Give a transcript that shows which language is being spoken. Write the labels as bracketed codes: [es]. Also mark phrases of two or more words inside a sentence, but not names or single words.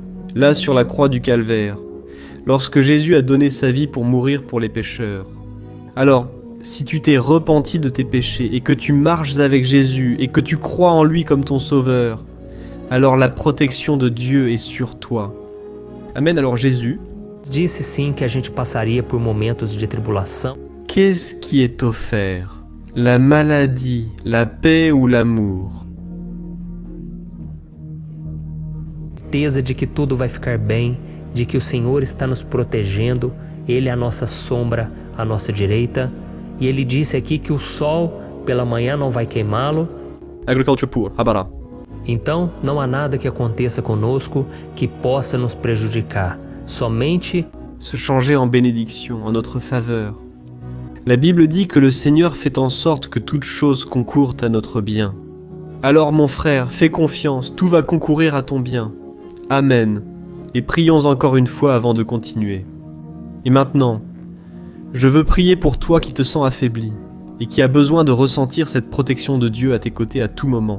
[fr] Là, sur la croix du Calvaire, lorsque Jésus a donné sa vie pour mourir pour les pécheurs. Alors, si tu t'es repenti de tes péchés et que tu marches avec Jésus et que tu crois en lui comme ton sauveur, alors la protection de Dieu est sur toi. Amen. Alors Jésus [pt] Disse sim que a gente passaria por momentos de tribulação. [fr] Qu'est-ce qui est offert? La maladie, la paix ou l'amour? [pt] Certeza de que tudo vai ficar bem, de que o Senhor está nos protegendo, Ele é a nossa sombra, à nossa direita, e Ele disse aqui que o sol pela manhã não vai queimá-lo. Agriculture poor, Habara. Então, não há nada que aconteça conosco que possa nos prejudicar, somente [fr] se changer en bénédiction, en notre faveur. La Bible dit que le Seigneur fait en sorte que toutes choses concourent à notre bien. Alors mon frère, fais confiance, tout va concourir à ton bien. Amen. Et prions encore une fois avant de continuer. Et maintenant, je veux prier pour toi qui te sens affaibli et qui a besoin de ressentir cette protection de Dieu à tes côtés à tout moment.